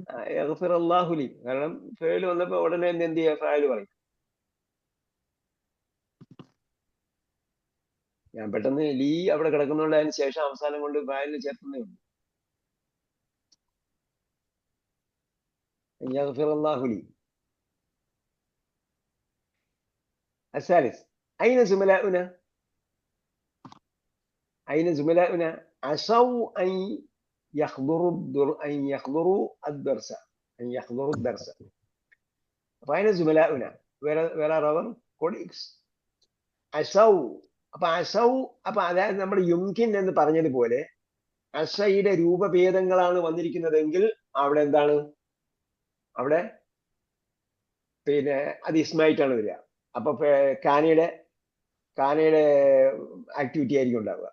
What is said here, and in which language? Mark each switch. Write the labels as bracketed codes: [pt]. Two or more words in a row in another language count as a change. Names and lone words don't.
[ar] يغفر الله لي. [ml] കാരണം ഫേൽ വന്നപ്പോ ഉടനെ എന്ത് ചെയ്യാ? ഫായിൽ പറയും. ഞാൻ പെട്ടെന്ന് ലീ അവിടെ കിടക്കുന്നുണ്ട്, അതിന് ശേഷം അവസാനം കൊണ്ട് ഫായിലിൽ ചേർക്കുന്നേ ഉള്ളൂ. [ar] يغفر الله لي. الثالث أين زملاؤنا؟ أين زملاؤنا؟ عصوا أن يحضروا الدرس. أن يحضروا الدرس. فأين زملاؤنا؟ [en] Where are our colleagues? [ar] عصوا. [ml] അപ്പൊ അതായത് നമ്മൾ യുംകിൻ എന്ന് പറഞ്ഞതുപോലെ അസയുടെ രൂപഭേദങ്ങളാണ് വന്നിരിക്കുന്നതെങ്കിൽ അവിടെ എന്താണ്? അവിടെ പിന്നെ അത് ഇസ്മായിട്ടാണ് വരിക. അപ്പൊ കാനയുടെ ആക്ടിവിറ്റി ആയിരിക്കും ഉണ്ടാവുക.